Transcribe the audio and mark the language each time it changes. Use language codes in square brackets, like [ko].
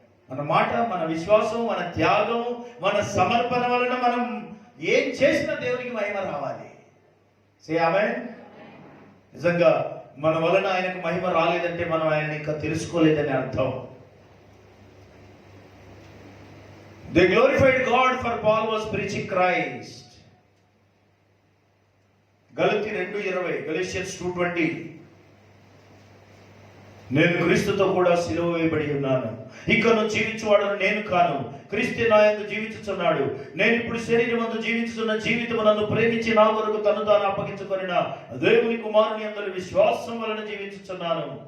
[te] మన మాట, మన విశ్వాసం, మన త్యాగం, మన సమర్పణ వలన మనం ఏం చేసినా దేవునికి మహిమ రావాలి. [en] Say amen. [te] నిజంగా మన వలన ఆయనకు మహిమ రాలేదంటే మనం ఆయన ఇంకా తెలుసుకోలేదని అర్థం. [en] They glorified God for Paul was preaching Christ. [te] గలతీ 2:20, Galatians 2:20. నేను క్రీస్తుతో కూడా సిలువ వేయబడి ఉన్నాను. ఇకను జీవించువాడను నేను కాను, క్రీస్తు నా యందు జీవించుచున్నాడు. నేను ఇప్పుడు శరీరమందు జీవించుతున్న జీవితం నన్ను ప్రేమించి నా కొరకు తను తాను అప్పగించుకొనిన దేవుని కుమారుని యందు విశ్వాసం వలన జీవించుచున్నాను.